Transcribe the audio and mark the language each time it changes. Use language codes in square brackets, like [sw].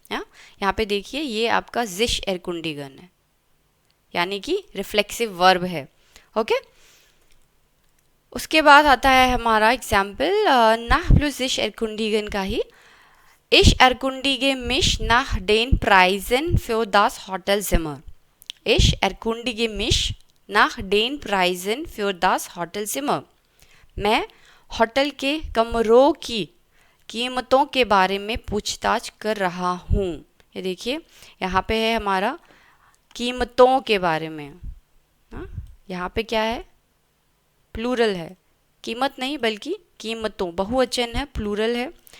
[hi] यहाँ पे देखिए ये आपका जिश एरकुंडिगन है यानी कि रिफ्लेक्सिव वर्ब है। ओके, उसके बाद आता है हमारा एग्जाम्पल नाह प्लस इश एरकुंडिगन का ही। [de] इश एरकुंडिगे मिश नाह डेन प्राइजन für das Hotelzimmer। Ich erkundige mich nach den Preisen für das Hotelzimmer। [hi] मैं होटल के कमरों की कीमतों के बारे में पूछताछ कर रहा हूँ। ये देखिए यहाँ पे है हमारा कीमतों के बारे में। हाँ, यहाँ पे क्या है, प्लूरल है, कीमत नहीं बल्कि कीमतों, बहुवचन है, प्लूरल है।